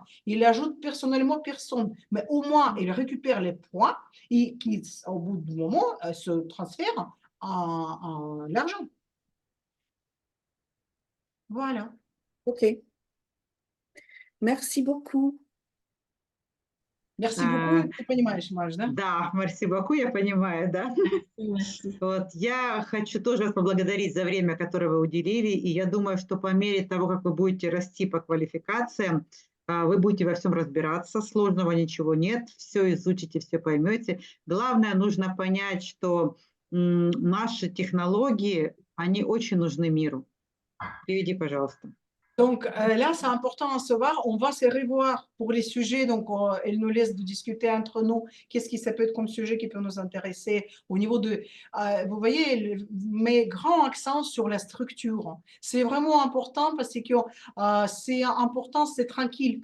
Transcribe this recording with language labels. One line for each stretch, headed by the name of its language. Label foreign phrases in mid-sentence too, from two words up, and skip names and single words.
French: Il ajoute personnellement personne, mais au moins il récupère les points et qui, au bout du moment, se transfèrent en l'argent. Voilà. Ok. Merci beaucoup. Merci beaucoup.
Russian: Ты понимаешь, Маш, да? Да,
French: merci beaucoup,
Russian: я понимаю, да. Вот, я хочу тоже вас поблагодарить за время, которое вы уделили, и я думаю, что по мере того, как вы будете расти по квалификациям, вы будете во всем разбираться, сложного ничего нет, все изучите, все поймете. Главное, нужно понять, что наши технологии, они очень нужны миру. Переведи, пожалуйста.
French: Donc là, c'est important à savoir. On va se revoir pour les sujets. Donc, elle nous laisse de discuter entre nous. Qu'est-ce qui ça peut être comme sujet qui peut nous intéresser au niveau de. Vous voyez, elle met grand accent sur la structure. C'est vraiment important parce que c'est important, c'est tranquille.